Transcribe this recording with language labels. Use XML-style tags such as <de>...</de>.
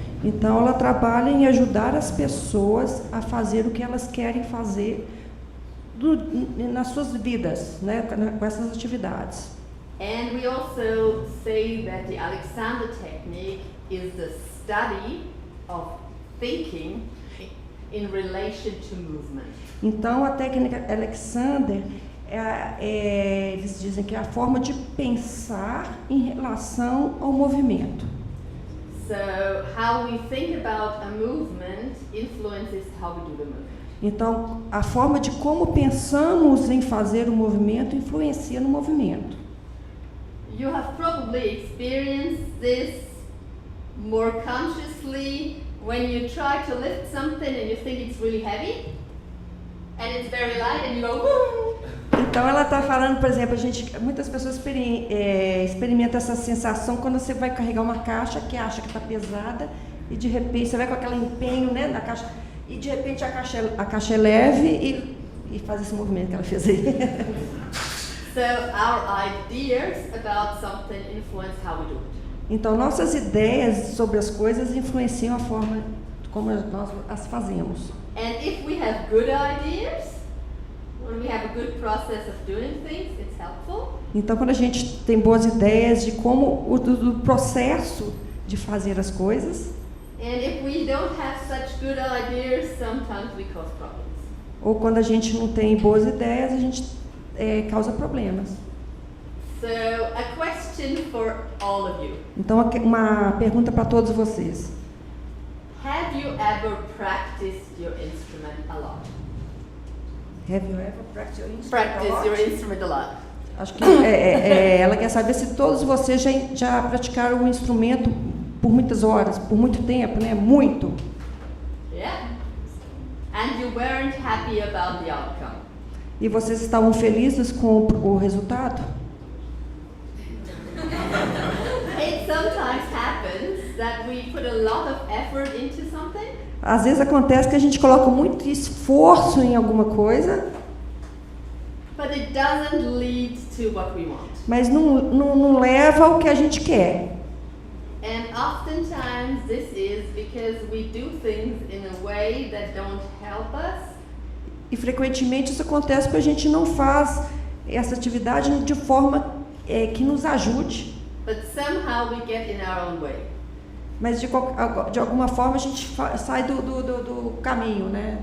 <pt>Então, ela trabalha em ajudar as pessoas a fazer o que elas querem fazer nas suas vidas, né, com essas atividades.</pt> <en>And we also say that the Alexander technique is the study of thinking in relation to movement.</en> <pt>Então, a técnica Alexander, eles dizem que é a forma de pensar em relação ao movimento.</pt> <en>So how we think about a movement influences how we do the movement.</en> <pt>Então, a forma de como pensamos em fazer o movimento influencia no movimento.</pt> <en>You have probably experienced this more consciously when you try to lift something and you think it's really heavy and it's very light and you go woo.</en> <pt>Então, ela está falando, por exemplo, muitas pessoas experimentam essa sensação quando você vai carregar uma caixa que acha que está pesada e de repente você vai com aquele empenho, né, na caixa e de repente a caixa é leve e faz esse movimento que ela fez aí.</pt> <en>So our ideas about something influence how we do it.</en> <pt>Então, nossas ideias sobre as coisas influenciam a forma como nós as fazemos.</pt> <en>And if we have good ideas, when we have a good process of doing things, it's helpful.</en> <pt>Então, quando a gente tem boas ideias de como do processo de fazer as coisas,</pt> <en>And if we don't have such good ideas, sometimes we cause problems.</en> <pt>ou quando a gente não tem boas ideias, a gente causa problemas.</pt> <en>So, a question for all of you.</en> <pt>Então, uma pergunta para todos vocês.</pt> <en>Have you ever practiced your instrument a lot? Have you ever practiced your instrument? Practice your instrument a lot.</en> <pt>Acho que ela quer saber se todos vocês já praticaram o instrumento por muitas horas, por muito tempo, né? Muito.</pt> <en>Yeah. And you weren't happy about the outcome.</en> <pt>E vocês estavam felizes com o resultado?</pt> <en>It sometimes happens that we put a lot of effort into something.</en> <pt>Às vezes acontece que a gente coloca muito esforço em alguma coisa,</pt> <en>But it doesn't lead to what we want.</en> <pt>mas não leva ao que a gente quer.</pt> <en>And oftentimes this is because we do things in a way that don't help us.</en> <pt>E frequentemente isso acontece porque a gente não faz essa atividade de forma que nos ajude.</pt> <en>But somehow we get in our own way.</en> <pt>Mas de alguma forma a gente sai do caminho, né?</pt>